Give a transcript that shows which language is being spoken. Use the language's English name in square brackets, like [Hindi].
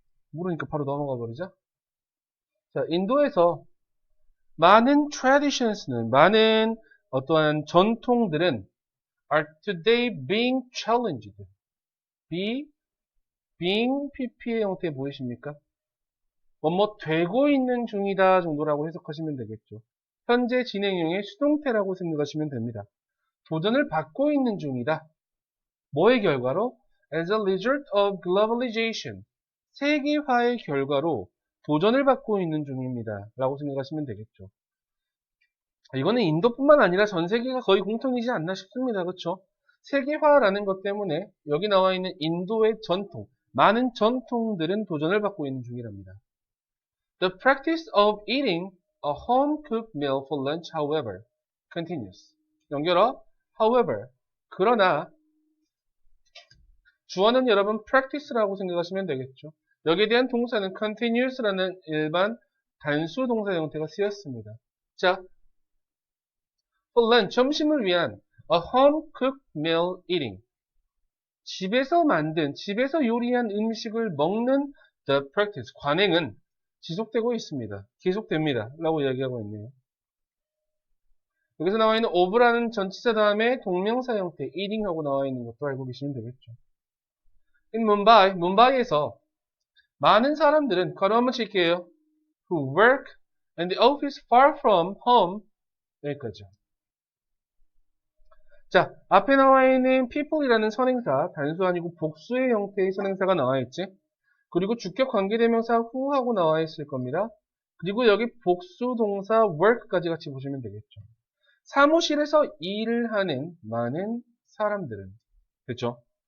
[Korean] 모르니까 바로 넘어가 버리자. 자, 인도에서 많은 traditions는, 많은 어떠한 전통들은 [English] are today being challenged. [Korean] being pp의 형태 보이십니까? 뭐뭐 되고 있는 중이다 정도라고 해석하시면 되겠죠. 현재 진행형의 수동태라고 생각하시면 됩니다. 도전을 받고 있는 중이다. 뭐의 결과로? [English] As a result of globalization. [Korean] 세계화의 결과로 도전을 받고 있는 중입니다. 라고 생각하시면 되겠죠. 이거는 인도뿐만 아니라 전 세계가 거의 공통이지 않나 싶습니다. 그렇죠? 세계화라는 것 때문에 여기 나와 있는 인도의 전통, 많은 전통들은 도전을 받고 있는 중이랍니다. [English] The practice of eating a home-cooked meal for lunch, however, continues. [Korean] 연결어, however, 그러나 주어는 여러분 practice라고 생각하시면 되겠죠. 여기에 대한 동사는 continuous라는 일반 단수 동사 형태가 쓰였습니다. 자, for lunch, 점심을 위한 [English] a home-cooked meal eating. [Korean] 집에서 만든, 집에서 요리한 음식을 먹는 [English] the practice, [Korean] 관행은 지속되고 있습니다. 계속됩니다. 라고 이야기하고 있네요. 여기서 나와 있는 of라는 전치사 다음에 동명사 형태 eating하고 나와 있는 것도 알고 계시면 되겠죠. [English] in Mumbai, [Korean] 뭄바이에서 많은 사람들은 가로 한번 칠게요. [English] who work in the office far from home. [Korean] 여기까지요. 자, 앞에 나와 있는 people이라는 선행사, 단수 아니고 복수의 형태의 선행사가 나와 있지. 그리고 주격 관계대명사 who하고 나와 있을 겁니다. 그리고 여기 복수 동사 work까지 같이 보시면 되겠죠. 사무실에서 일을 하는 많은 사람들은, 그렇죠?